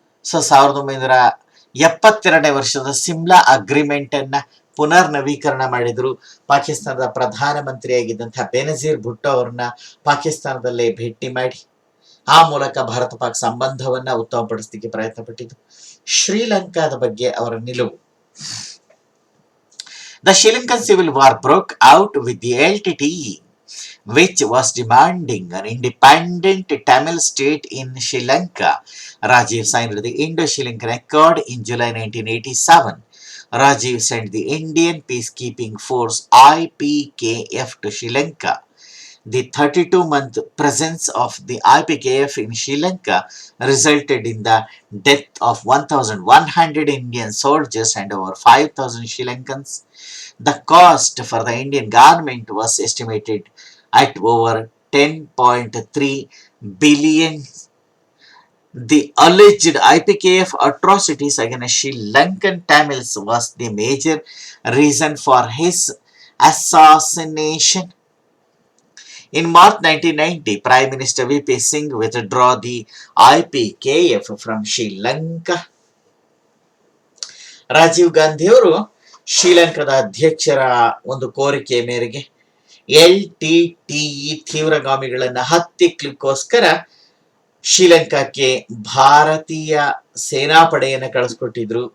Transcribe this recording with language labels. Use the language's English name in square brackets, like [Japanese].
[Kannada] So 1972ನೇ ವರ್ಷದ Simla agreement ಅನ್ನ ಪುನರ್ ನವೀಕರಣ ಮಾಡಿದ್ರು. ಪಾಕಿಸ್ತಾನದ ಪ್ರಧಾನಮಂತ್ರಿಯಾಗಿದ್ದಂತಹ ಬೆನಜೀರ್ ಭುಟ್ಟೋ ಅವರನ್ನ ಪಾಕಿಸ್ತಾನದಲ್ಲೇ ಭೇಟಿ ಮಾಡಿ ಆ ಮೂಲಕ ಭಾರತ ಪಾಕ್ ಸಂಬಂಧವನ್ನ ಉತ್ತಮಪಡಿಸಲಿಕ್ಕೆ ಪ್ರಯತ್ನ ಪಟ್ಟಿದ್ದು. ಶ್ರೀಲಂಕಾದ ಬಗ್ಗೆ ಅವರ ನಿಲುವು. [English] The Sri Lankan Civil War broke out with the LTTE, which was demanding an independent Tamil state in Sri Lanka. Rajiv signed the Indo-Sri Lankan Accord in July 1987. Rajiv sent the Indian Peacekeeping Force IPKF to Sri Lanka. The 32-month presence of the IPKF in Sri Lanka resulted in the death of 1,100 Indian soldiers and over 5,000 Sri Lankans. The cost for the Indian government was estimated at over 10.3 billion. The alleged IPKF atrocities against Sri Lankan Tamils was the major reason for his assassination. In March 1990, Prime Minister VP Singh withdrew the IPKF from Sri Lanka. [Kannada] Rajiv Gandhi ಅವರು ಶ್ರೀಲಂಕಾದ ಅಧ್ಯಕ್ಷರ ಒಂದು ಕೋರಿಕೆ ಮೇರೆಗೆ LTTE ತೀವ್ರಗಾಮಿಗಳನ್ನ ಹತ್ತಿಕ್ಲಿಕ್ಕೋಸ್ಕರ ಶ್ರೀಲಂಕಾಕ್ಕೆ ಭಾರತೀಯ ಸೇನಾಪಡೆಯನ್ನು ಕಳಿಸ್ಕೊಟ್ಟಿದ್ರು.